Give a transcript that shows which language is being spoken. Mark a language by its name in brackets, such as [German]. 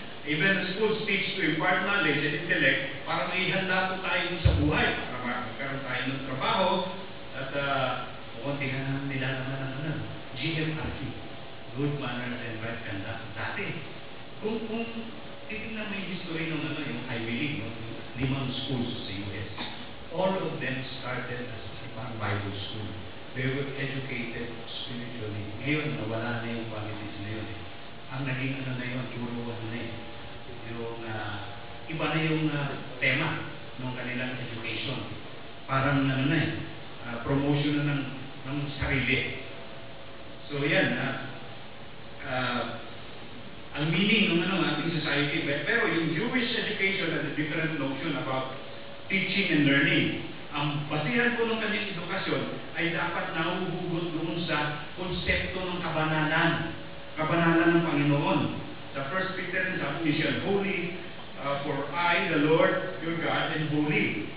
[English] Even the schools teach to impart knowledge and intellect [Filipino] para maihanda po tayo sa buhay, para magkaroon tayo ng trabaho, at kunti nga naman nila naman GMRT, Good Manners and Right Conduct. Dati, kung titignan mo yung history ng yung Ivy League, yung 5 schools sa US, [English] all of them started as [Filipino] ibang Bible school. [English] They were educated spiritually. [Filipino] Ngayon, nawala na yung qualities na yun. Ang naging turuan na yun. Yung, iba na yung tema ng kanilang education. Parang promotion na ng sarili. So yan, ang meaning ng ating society, pero yung [English] Jewish education has a different notion about teaching and learning. [Filipino] Ang basihan po ng kanyang edukasyon ay dapat nahuhugot doon sa konsepto ng kabanalan ng Panginoon. Sa 1 Peter, sabi niya, [English] holy, for I, the Lord, your God, and holy.